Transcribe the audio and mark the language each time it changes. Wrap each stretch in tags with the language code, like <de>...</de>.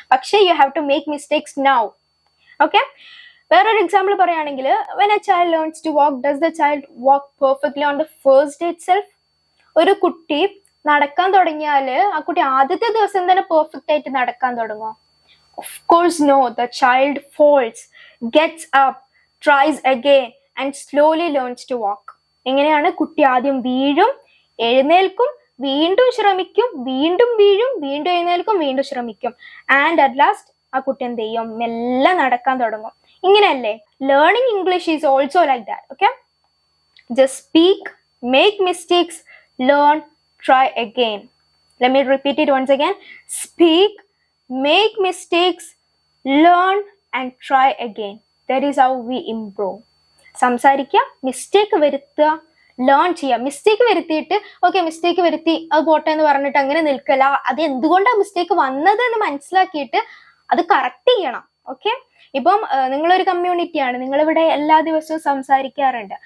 <en>പക്ഷേ you have to make mistakes now. Okay,</en> <ml>വേറൊരു example പറയുകയാണെങ്കിൽ,</ml> <en>When a child learns to walk, does the child walk perfectly on the first day itself?</en> <ml>ഒരു കുട്ടി നടക്കാൻ തുടങ്ങിയാൽ ആ കുട്ടി ആദ്യത്തെ ദിവസം തന്നെ പെർഫെക്റ്റ് ആയിട്ട് നടക്കാൻ തുടങ്ങുമോ?</ml> <en>Of course no. The child falls, gets up, tries again and slowly learns to walk.</en> <ml>എങ്ങനെയാണ്, കുട്ടി ആദ്യം വീഴും, എഴുന്നേൽക്കും, വീണ്ടും ശ്രമിക്കും, വീണ്ടും വീഴും, വീണ്ടും എഴുന്നേൽക്കും, വീണ്ടും ശ്രമിക്കും,</ml> <en>and at last</en> <ml>ആ കുട്ടി എന്ത് ചെയ്യും, മെല്ലെ നടക്കാൻ തുടങ്ങും. ഇങ്ങനെയല്ലേ</ml> <en>Learning English is also like that. Okay, just speak, make mistakes, learn, try again. Let me repeat it once again. Speak, make mistakes, learn and try again. That is how we improve.</en> <ml>സംസാരിക്കുക, mistake വരുത്തുക, learn ചെയ്യുക. Mistake വരുത്തിയിട്ട് okay mistake വരുത്തി അത് പോട്ടെ എന്ന് പറഞ്ഞിട്ട് അങ്ങനെ നിൽക്കല. അത് എന്തുകൊണ്ടാണ് മിസ്റ്റേക്ക് വന്നത് എന്ന് മനസ്സിലാക്കിയിട്ട് അത് കറക്റ്റ് ചെയ്യണം. ഓക്കെ, ഇപ്പം നിങ്ങളൊരു കമ്മ്യൂണിറ്റിയാണ്, നിങ്ങളിവിടെ എല്ലാ ദിവസവും സംസാരിക്കാറുണ്ട്.</ml>